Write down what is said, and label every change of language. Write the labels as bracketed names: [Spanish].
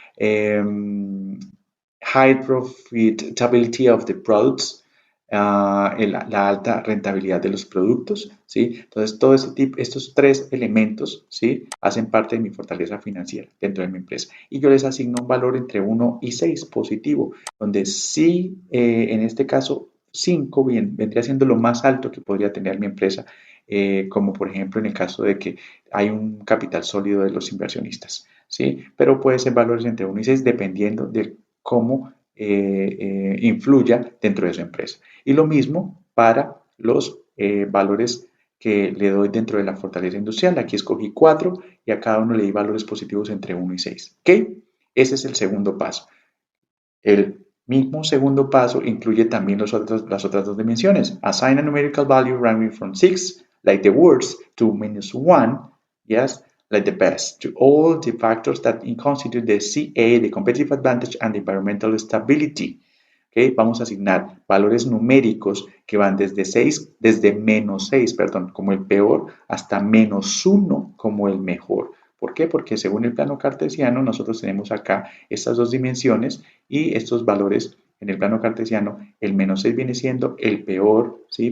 [English] High profitability of the products. [Spanish] la alta rentabilidad de los productos, ¿sí? Entonces, todo ese tipo, estos tres elementos, ¿sí? Hacen parte de mi fortaleza financiera dentro de mi empresa. Y yo les asigno un valor entre 1 y 6 positivo, donde sí, en este caso, 5 vendría siendo lo más alto que podría tener mi empresa, como por ejemplo en el caso de que hay un capital sólido de los inversionistas, ¿sí? Pero puede ser valores entre 1 y 6 dependiendo de cómo influya dentro de su empresa. Y lo mismo para los valores que le doy dentro de la fortaleza industrial. Aquí escogí 4 y a cada uno le di valores positivos entre 1 y 6. ¿Ok? Ese es el segundo paso. El mismo segundo paso incluye también las otras dos dimensiones. [English] Assign a numerical value ranging from 6, like the words, to -1, yes, like the best, to all the factors that constitute the CA, the competitive advantage, and the environmental stability. ¿Okay? [Spanish] Vamos a asignar valores numéricos que van desde -6, perdón, como el peor, hasta -1 como el mejor. ¿Por qué? Porque según el plano cartesiano, nosotros tenemos acá estas dos dimensiones y estos valores en el plano cartesiano, el -6 viene siendo el peor, ¿sí?